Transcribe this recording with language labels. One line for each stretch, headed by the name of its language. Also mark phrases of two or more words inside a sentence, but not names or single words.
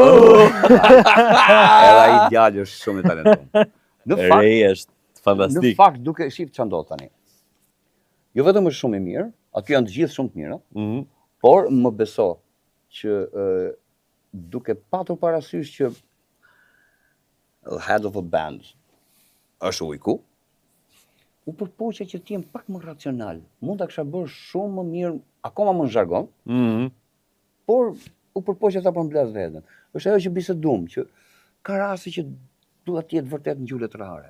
Albanian: Edhe ai djalë është shumë i talentuar. Rej është fantastik. Në fakt duke shif ç'a ndodh tani. Jo vetëm është shumë i mirë, aty janë të gjithë shumë të mira, por më beso që duke patur parasysh që
English: head of a band
Albanian: është ujku, u përpoqja që të jem pak më racional. Mund ta kisha bërë shumë më mirë, akoma më në zhargon, por u përpoqja ta përmbledh veten. Është ajo që bisedum, që ka raste që duhet të jetë vërtet ngjyrë letrare.